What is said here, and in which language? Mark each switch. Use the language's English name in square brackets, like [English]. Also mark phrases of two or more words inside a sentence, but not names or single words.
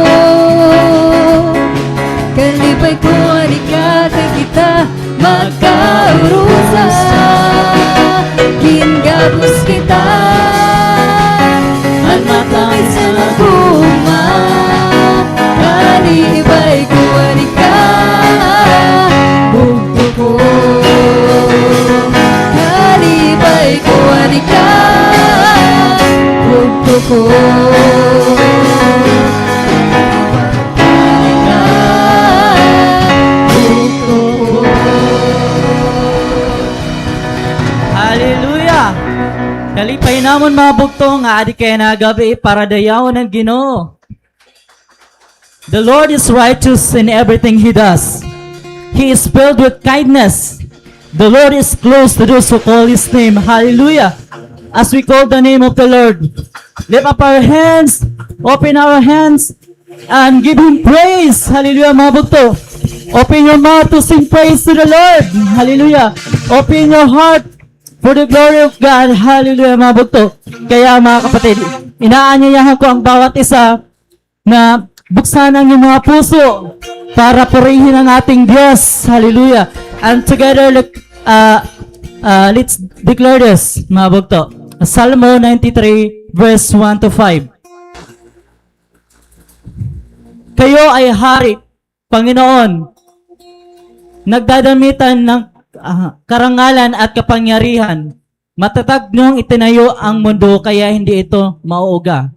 [Waray] Kalipay ko, anika, kay kita, magkaurusa. Gingabus kita, ang matamis na naguma. Kalipay ko, anika, bugto ko. Kalipay ko, anika, bugto ko. Hallelujah! Kalipay namon mga bugto nga adi kaya na gabi para dayawon ng Ginoo. [English] The Lord is righteous in everything He does. He is filled with kindness. The Lord is close to those who call His name. Hallelujah! As we call the name of the Lord, lift up our hands, open our hands, and give Him praise. [Waray] Hallelujah mga bugto. [English] Open your mouth to sing praise to the Lord. Hallelujah. Open your heart for the glory of God. [Waray] Hallelujah mga bugto. [Filipino] Kaya mga kapatid, inaanyayahan ko ang bawat isa na buksan ang iyong mga puso para purihin ang ating Diyos. [English] Hallelujah. And together, let's declare this [Waray] mga bugto. [English] Psalm 93 verse 1 to 5. [Filipino] Kayo ay hari, Panginoon, nagdadamitan ng karangalan at kapangyarihan. Matatag niyong itinayo ang mundo kaya hindi ito mauuga.